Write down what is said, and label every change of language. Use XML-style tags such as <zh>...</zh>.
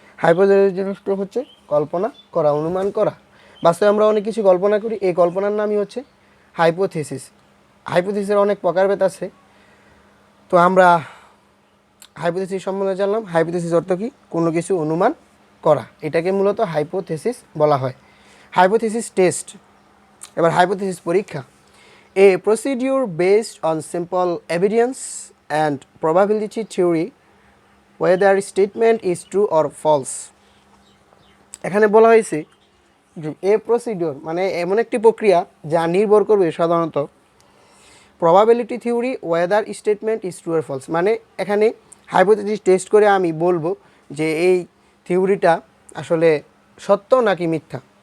<bn>Hypothesis জিনিসটা হচ্ছে কল্পনা করা, অনুমান করা। বাস্তবে আমরা অনেক কিছু কল্পনা করি, এই কল্পনার নামই হচ্ছে হাইপোথিসিস। হাইপোথিসিসের অনেক প্রকারভেদ আছে। তো আমরা হাইপোথিসিস সম্বন্ধে জানলাম। হাইপোথিসিস অর্থ কি? কোনো কিছু অনুমান করা, এটাকে মূলত হাইপোথিসিস বলা হয়। হাইপোথিসিস টেস্ট, এবার হাইপোথিসিস পরীক্ষা।</bn> <en>A procedure based on simple evidence and probability theory whether a statement is true or false.</en> <bn>এখানে বলা হয়েছে যে এ প্রসিডিওর মানে এমন একটি প্রক্রিয়া যা নির্ভর করবে সাধারণত probability theory</bn> <en>Whether statement is true or false.</en> <bn>মানে এখানে হাইপোথিসিস টেস্ট করে আমি বলবো যে এই থিওরিটা আসলে সত্য নাকি মিথ্যা।</bn>